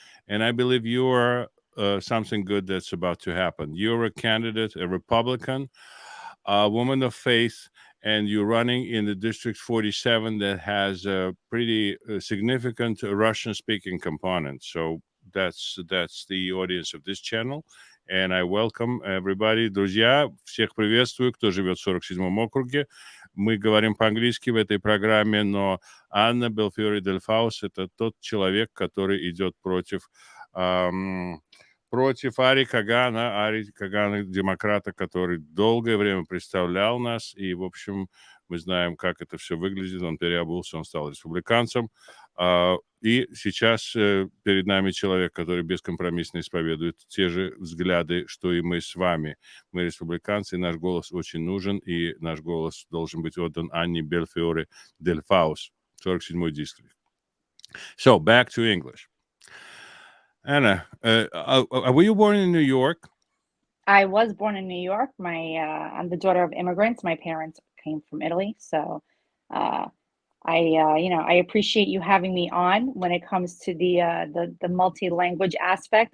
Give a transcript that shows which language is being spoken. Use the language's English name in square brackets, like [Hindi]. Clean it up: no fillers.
[English] And I believe you are something good that's about to happen. You're a candidate, a Republican, a woman of faith, and you're running in the District 47 that has a pretty significant Russian-speaking component. So that's the audience of this channel. And I welcome everybody. [Russian] Друзья, всех приветствую, кто живет в 47-м округе. Мы говорим по-английски в этой программе, но Анна Белфиори-Дельфаус — это тот человек, который идет против Ари Кагана, демократа, который долгое время представлял нас, и, в общем, мы знаем, как это все выглядит. Он переобулся, он стал республиканцем. И сейчас перед нами человек, который бескомпромиссно исповедует те же взгляды, что и мы с вами. Мы республиканцы, и наш голос очень нужен, и наш голос должен быть отдан Анне Бельфиоре Дель Фаус, 47-й дистрикт. [English] So, back to English. Anna, were you born in New York? I was born in New York. I'm the daughter of immigrants. My parents came from Italy, so uh, I appreciate you having me on when it comes to the multi-language aspect.